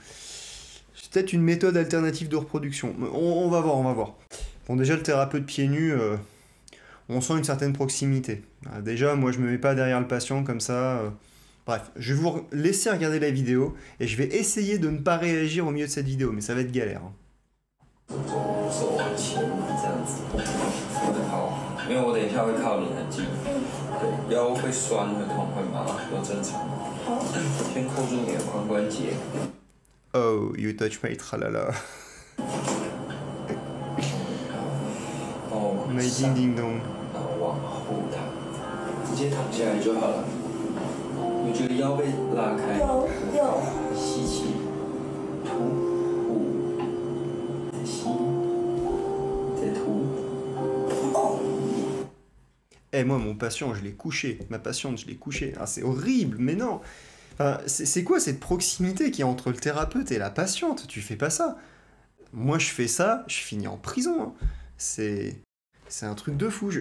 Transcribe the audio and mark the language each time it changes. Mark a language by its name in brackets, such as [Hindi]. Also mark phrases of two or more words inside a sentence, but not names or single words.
[French] C'est peut-être une méthode alternative de reproduction. On va voir, on va voir. Bon, déjà, le thérapeute pieds nus, on sent une certaine proximité. Déjà, moi, je me mets pas derrière le patient comme ça. Bref, je vais vous laisser regarder la vidéo et je vais essayer de ne pas réagir au milieu de cette vidéo, mais ça va être galère, hein. [Chinese] 因为我等一下会靠你很近，对，腰会酸、会痛、会麻都正常。先扣住你的髋关节。 [English] Oh, you touch my tralala. My ding ding dong. [Chinese] 然后往后躺，直接躺下来就好了。你觉得腰被拉开？有。吸气，吐，再吸，再吐。 [French] Eh, moi, mon patient, je l'ai couché. Ma patiente, je l'ai couché. Ah, c'est horrible, mais non. Enfin, c'est quoi cette proximité qu'il y a entre le thérapeute et la patiente? Tu fais pas ça. Moi, je fais ça, je finis en prison, hein. C'est un truc de fou.